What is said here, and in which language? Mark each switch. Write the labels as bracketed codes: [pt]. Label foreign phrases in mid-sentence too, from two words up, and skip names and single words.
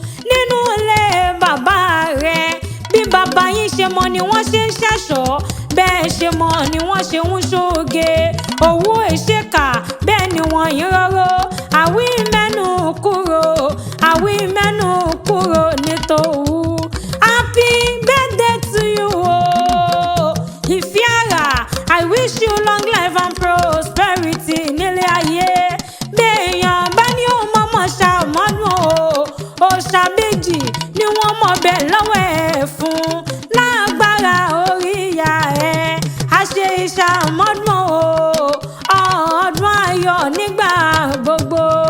[yo] Nínú ilé bàbá rẹ̀. Bí bàbá yín ṣe mọ ni wọ́n ṣe ń ṣẹ̀ṣọ́. Bẹ́ẹ̀ ṣe mọ ni wọ́n ṣe ń ṣoge. Òwú èṣèkà, bẹ́ẹ̀ ni wọ́n yín rọ́rọ́. Àwí mẹ́nu kúrò, àwí mẹ́nu kúrò ní tòwú. [en] Happy birthday to you o. [yo] Ìfẹ́ àrà, [en] I wish you long life and prosperity [yo] nílé ayé. Béèyàn bá ní ó mọ̀mọ́ ṣàmọ́dún o. Òòṣà méjì ni wọ́n mọ̀ bẹ́ẹ̀ lọ́wọ́ ẹ̀ fún. Lágbára orí ìyá ẹ̀, a ṣe ìṣàmọ́dún o. Ọdún ayọ̀ nígbà gbogbo.